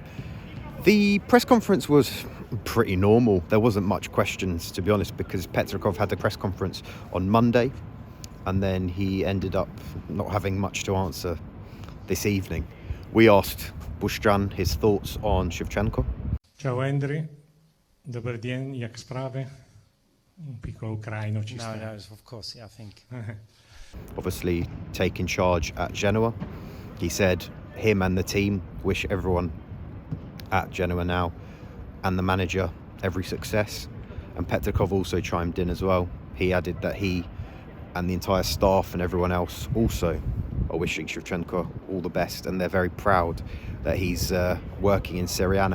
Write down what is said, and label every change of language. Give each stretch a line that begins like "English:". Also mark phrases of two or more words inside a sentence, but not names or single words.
English: The press conference was pretty normal. There wasn't much questions, to be honest, because Petrikov had the press conference on Monday and then he ended up not having much to answer this evening. We asked Bushjan his thoughts on Shevchenko.
Polish: Ciao Andri, dobry dzień, jak sprawy?
Italian: Un piccolo ucraino ci sta.
English: No, of course, yeah, I think. Obviously taking charge at Genoa. He said him and the team wish everyone at Genoa now and the manager every success. And Petrikov also chimed in as well. He added that he and the entire staff and everyone else also are wishing Shevchenko all the best, and they're very proud that he's working in Serie A now.